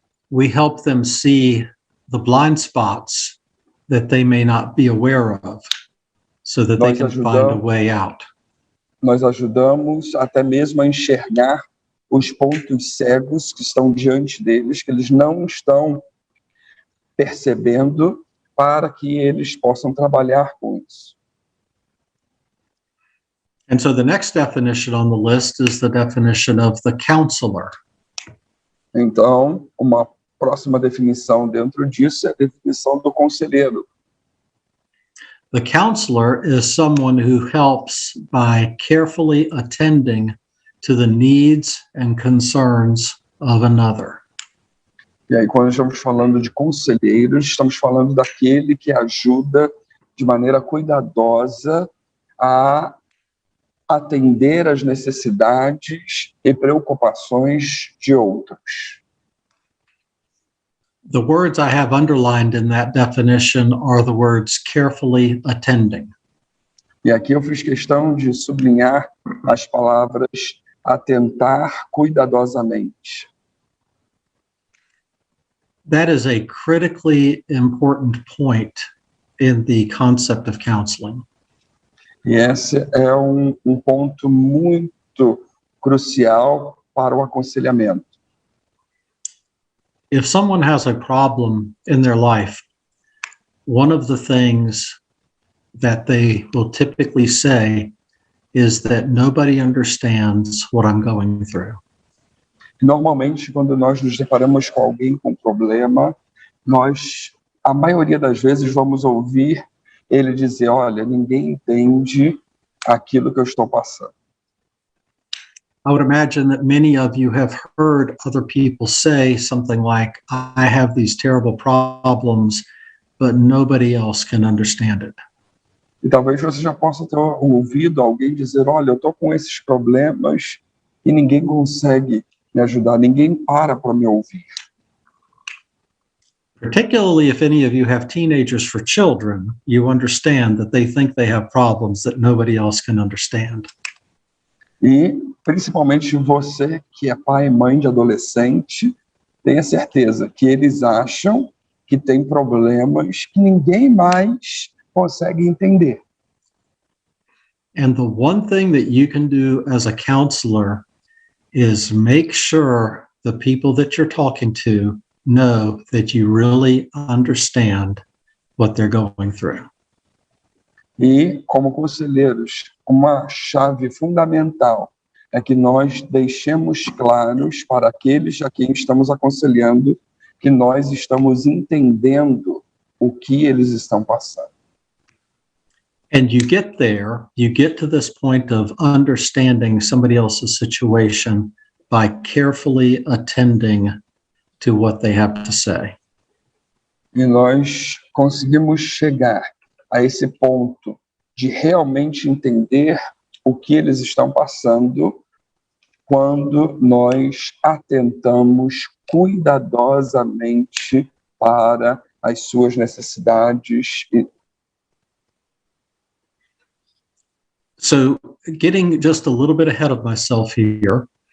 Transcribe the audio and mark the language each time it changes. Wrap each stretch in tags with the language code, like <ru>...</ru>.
<en>We help them see the blind spots that they may not be aware of, so that they can find a way out.</en> <pt>Nós ajudamos até mesmo a enxergar os pontos cegos que estão diante deles, que eles não estão percebendo, para que eles possam trabalhar com isso.</pt> <en>And so the next definition on the list is the definition of the counselor.</en> <pt>Então, uma próxima definição dentro disso é a definição do conselheiro.</pt> <en>The counselor is someone who helps by carefully attending to the needs and concerns of another.</en> <pt>E aí, quando estamos falando de conselheiros, estamos falando daquele que ajuda de maneira cuidadosa a atender às necessidades e preocupações de outros.</pt> <en>The words I have underlined in that definition are the words carefully attending.</en> <pt>E aqui eu fiz questão de sublinhar as palavras atentar cuidadosamente.</pt> <en>That is a critically important point in the concept of counseling.</en> <pt>E esse é um ponto muito crucial para o aconselhamento.</pt> <en>If someone has a problem in their life, one of the things that they will typically say is that nobody understands what I'm going through.</en> <pt>Normalmente, quando nós nos deparamos com alguém com problema, a maioria das vezes, vamos ouvir ele dizer, olha, ninguém entende aquilo que eu estou passando.</pt> <en>I would imagine that many of you have heard other people say something like, I have these terrible problems, but nobody else can understand it.</en> <pt>E talvez você já possa ter ouvido alguém dizer, olha, eu estou com esses problemas e ninguém consegue me ajudar, ninguém para me ouvir.</pt> <en>Particularly if any of you have teenagers for children, you understand that they think they have problems that nobody else can understand.</en> <pt>E, principalmente você que é pai e mãe de adolescente, tenha certeza que eles acham que tem problemas que ninguém mais consegue entender.</pt> <en>And the one thing that you can do as a counselor is make sure the people that you're talking to know that you really understand what they're going through.</en> <pt>E, como conselheiros, uma chave fundamental é que nós deixemos claros para aqueles a quem estamos aconselhando que nós estamos entendendo o que eles estão passando.</pt> <en>And you get to this point of understanding somebody else's situation by carefully attending to what they have to say.</en> <pt>E nós conseguimos chegar a esse ponto de realmente entender o que eles estão passando quando nós atentamos cuidadosamente para as suas necessidades.</pt> <en>So, getting just a little bit ahead of myself here,</en>